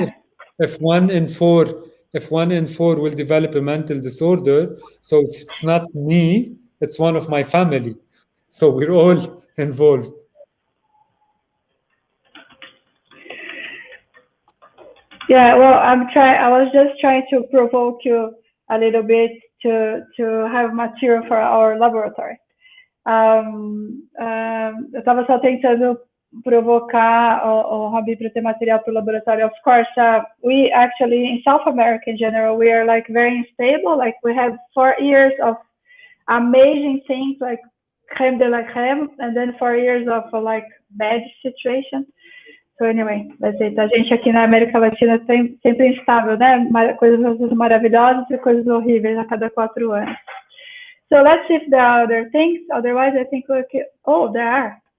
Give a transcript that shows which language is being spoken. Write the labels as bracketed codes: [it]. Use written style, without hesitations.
[en] And if 1 in 4 will develop a mental disorder, so if it's not me, it's one of my family. So we're all involved. Yeah, well, I was just trying to provoke you a little bit to have material for our laboratory. [pt] Eu estava só tentando provocar o Rabih para ter material para o laboratório. [en] Of course, we actually, in South America in general, we are like very unstable. Like we have 4 years of amazing things like crème de la crème, and then 4 years of like bad situation. So anyway, that's it. [pt] A gente aqui na América Latina sempre instável, né? Coisas maravilhosas e coisas horríveis a cada 4 anos. [en] So let's see if there are other things. Otherwise, I think we're okay. Oh, there are.